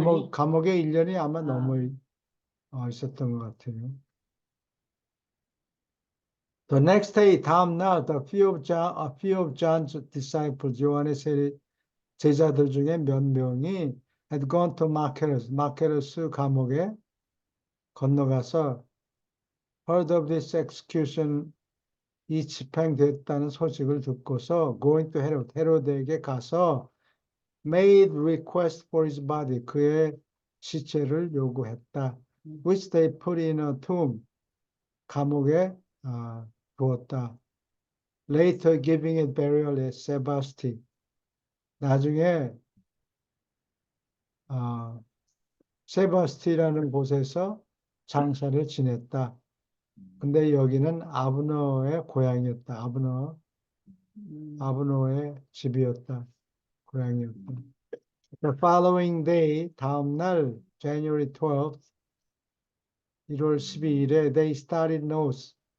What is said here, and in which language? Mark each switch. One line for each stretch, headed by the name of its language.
Korean: 감옥에 1년이 아마 넘어 있었던 것 같아요.
English: The next day,
Korean: 다음 날,
English: a few of John's disciples,
Korean: 요한의 제자들 중에 몇 명이
English: had gone to
Korean: 마케르스 감옥에 건너가서
English: heard of this execution,
Korean: 이 집행됐다는 소식을 듣고서
English: going to
Korean: 헤롯에게 가서
English: made request for his body,
Korean: 그의 시체를 요구했다.
English: Which they put in a tomb,
Korean: 감옥에 두었다.
English: Later giving it burial at Sebaste.
Korean: 나중에 세바스티라는 곳에서 장사를 지냈다. 근데 여기는 아브너의 고향이었다. 아브너의 집이었다. 고향이었다.
English: The following day,
Korean: 다음 날,
English: January 12th,
Korean: 1월 12일에
English: they started north.